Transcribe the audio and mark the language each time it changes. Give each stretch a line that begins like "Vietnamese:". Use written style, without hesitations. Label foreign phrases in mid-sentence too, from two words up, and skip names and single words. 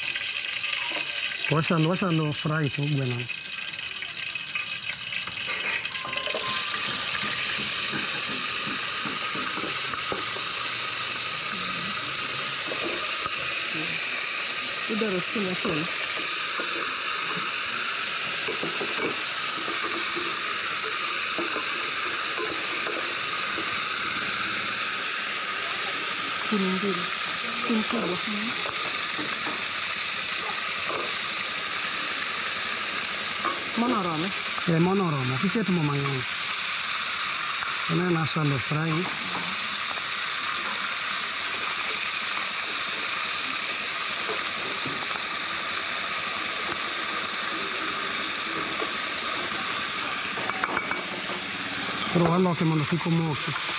Luo (Kenya and Tanzania): Washalo fry to gweno. Idoro skin achiel.
Swahili: Skin mbili. Skin kubwa.
Luo (Kenya and Tanzania): Mono romo? Mono romo. Kiket mo mang'eny. Ene na
English: shallow fry.
Luo (Kenya and Tanzania): Koro waloke mondo kik omoki.